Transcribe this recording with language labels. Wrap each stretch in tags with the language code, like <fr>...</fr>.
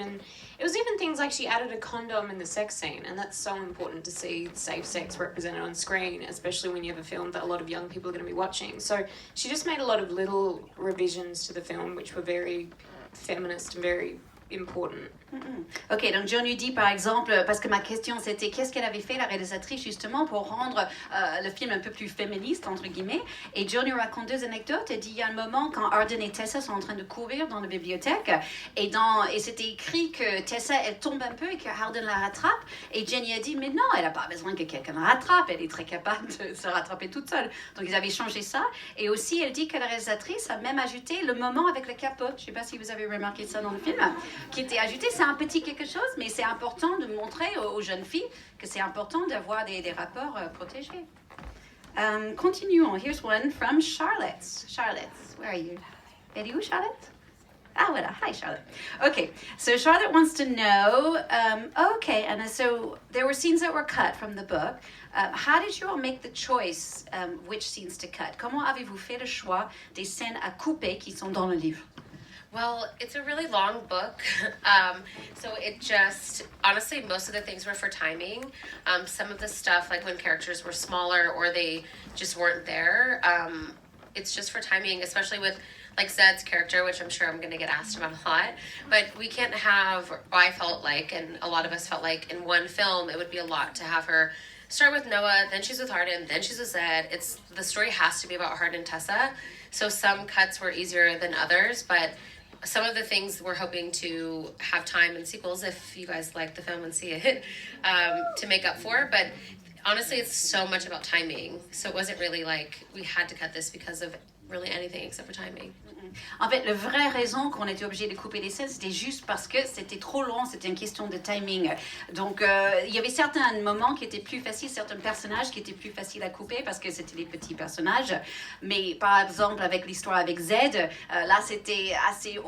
<en>And it was even things like she added a condom in the sex scene, and that's so important to see safe sex represented on screen, especially when you have a film that a lot of young people are going to be watching. So she just made a lot of little revisions to the film which were very feminist and very important.</en> <fr>Ok, donc John lui dit par exemple, parce que ma question c'était qu'est-ce qu'elle avait fait la réalisatrice justement pour rendre le film un peu plus féministe entre guillemets, et John lui raconte deux anecdotes. Elle dit il y a un moment quand Hardin et Tessa sont en train de courir dans la bibliothèque et c'était écrit que Tessa elle tombe un peu et que Hardin la rattrape, et Jenny a dit mais non, elle n'a pas besoin que quelqu'un la rattrape, elle est très capable de se rattraper toute seule. Donc ils avaient changé ça, et aussi elle dit que la réalisatrice a même ajouté le moment avec le capot, je ne sais pas si vous avez remarqué ça dans le film, qui était ajouté. C'est un petit quelque chose, mais c'est important de montrer aux jeunes filles que c'est important d'avoir des rapports protégés. Continuons.</fr> <en>Here's one from Charlotte. Charlotte, where are you?</en> <fr>Elle est où, Charlotte? Ah, voilà.</fr> <en>Hi, Charlotte. Okay, so Charlotte wants to know, okay, and so there were scenes that were cut from the book. How did you all make the choice which scenes to cut?</en> <fr>Comment avez-vous fait le choix des scènes à couper qui sont dans le livre?</fr> <en>Well, it's a really long book, so it just, honestly, most of the things were for timing. Some of the stuff, like when characters were smaller or they just weren't there, it's just for timing, especially with like Zed's character, which I'm sure I'm going to get asked about a lot. But we can't have, I felt like, and a lot of us felt like, in one film, it would be a lot to have her start with Noah, then she's with Hardin, then she's with Zed. The story has to be about Hardin and Tessa. So some cuts were easier than others, but some of the things we're hoping to have time in sequels, if you guys like the film and see it, to make up for. But honestly, it's so much about timing. So it wasn't really like we had to cut this because of really anything except for timing.</en> <fr>En fait, la vraie raison qu'on était obligé de couper les scènes, c'était juste parce que c'était trop long, c'était une question de timing. Donc, il y avait certains moments qui étaient plus faciles, certains personnages qui étaient plus faciles à couper parce que c'était des petits personnages. Mais par exemple, avec l'histoire avec Zed, là, c'était assez...</fr>